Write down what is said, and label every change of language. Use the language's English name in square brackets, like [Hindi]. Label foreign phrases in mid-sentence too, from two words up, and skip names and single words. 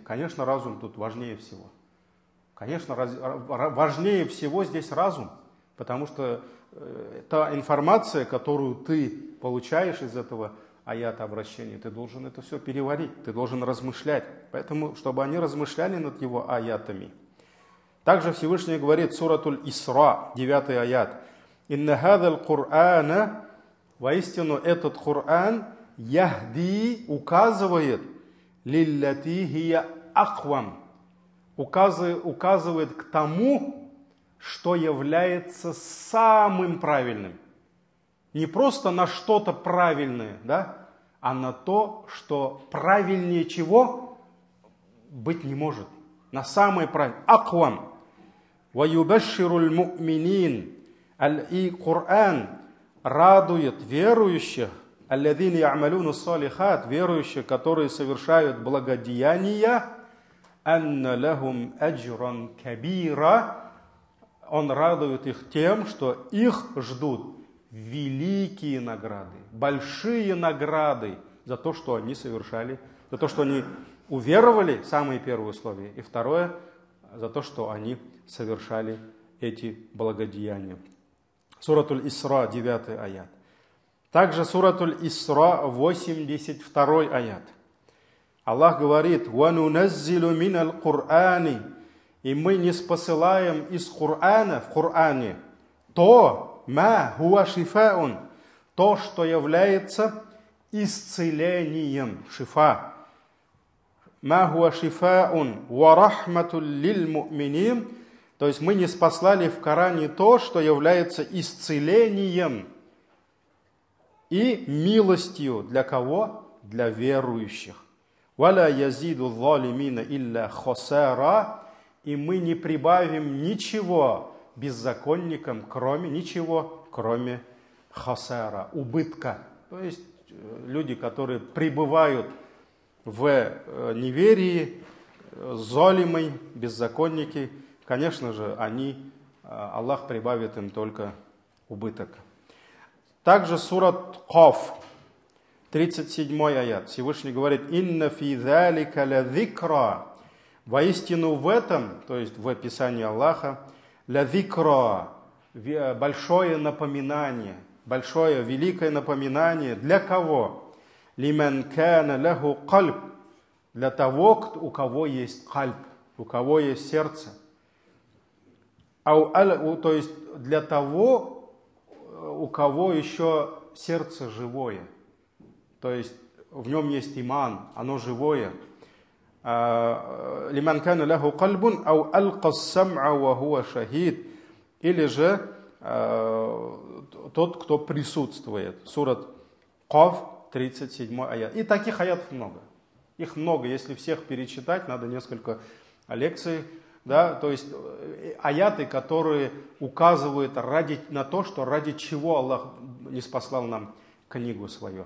[Russian] Конечно, разум тут важнее всего. Конечно, важнее всего здесь разум. Потому что та информация, которую ты получаешь из этого аята обращения, ты должен это все переварить, ты должен размышлять. Поэтому, чтобы они размышляли над его аятами. Также Всевышний говорит, суратуль Исра, 9 аят. [Arabic] «إن هذا القرآن», [Russian] воистину этот Кур'ан, яхди, указывает, [Arabic] للتي هي أقوم, [Russian] указывает к тому, что является самым правильным. Не просто на что-то правильное, да, а на то, что правильнее чего быть не может. На самое правильное. Аквам. [Arabic] ويبشر المؤمنين. [Russian] И Коран радует верующих, [Arabic] الذين يعملون الصالحات, [Russian] верующих, которые совершают благодеяния, [Arabic] أن لهم أجرا كبيرا. [Russian] Он радует их тем, что их ждут великие награды, большие награды за то, что они совершали, за то, что они уверовали, самые первые условия, и второе, за то, что они совершали эти благодеяния. Суратуль Исра, 9 аят. Также Суратуль Исра, 82 аят. Аллах говорит, [Arabic] «وننزل من القرآن», [Russian] и мы не спосылаем из Кур'ана, в Кур'ане, то, [Arabic] ما هو شفاء, [Russian] то, что является исцелением, шифа. [Arabic] ما هو شفاء ورحمة للمؤمنين, [Russian] то есть мы не спаслали в Коране то, что является исцелением и милостью для кого? Для верующих. [Arabic] «ولا يزيد الظالمين إلا خسارا», [Russian] и мы не прибавим ничего беззаконникам, кроме хосара, убытка. То есть люди, которые пребывают в неверии, залимы, беззаконники, конечно же, Аллах прибавит им только убыток. Также сурат Каф, 37 аят. Всевышний говорит, [Arabic] «إن في ذلك لذكرى». [Russian] Воистину в этом, то есть в описании Аллаха, [Arabic] لذكرى, [Russian] большое напоминание, большое, великое напоминание. Для кого? [Arabic] لمن كان له قلب. [Russian] Для того, у кого есть кальб, у кого есть сердце. То есть для того, у кого еще сердце живое. То есть в нем есть иман, оно живое. [Arabic] لمن كان له قلب أو ألقى السمع وهو شهيد. [Russian] Или же тот, кто присутствует. Сурат Каф, 37 аят. И таких аятов много. Их много. Если всех перечитать, надо несколько лекций. Да? То есть аяты, которые указывают на то, что ради чего Аллах не спаслал нам книгу свою.